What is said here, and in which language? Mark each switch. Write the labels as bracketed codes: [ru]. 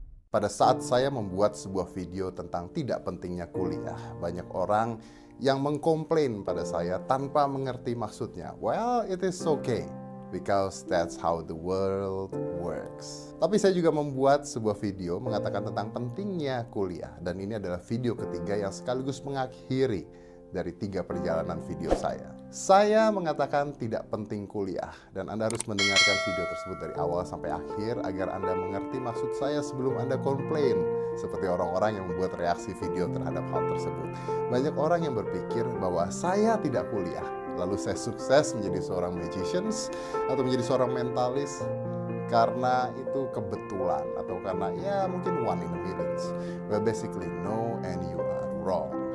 [id] Pada saat saya membuat sebuah video tentang tidak pentingnya kuliah, banyak orang yang mengkomplain pada saya tanpa mengerti maksudnya. [en] Well, it is okay, because that's how the world works. [id] Tapi saya juga membuat sebuah video mengatakan tentang pentingnya kuliah. Dan ini adalah video ketiga yang sekaligus mengakhiri dari 3 perjalanan video saya. Saya mengatakan tidak penting kuliah, dan Anda harus mendengarkan video tersebut dari awal sampai akhir agar Anda mengerti maksud saya sebelum Anda komplain, seperti orang-orang yang membuat reaksi video terhadap hal tersebut. Banyak orang yang berpikir bahwa saya tidak kuliah, lalu saya sukses menjadi seorang magicians atau menjadi seorang mentalis karena itu kebetulan atau karena ya mungkin [en] one in a millions. Well, basically no, and you are wrong.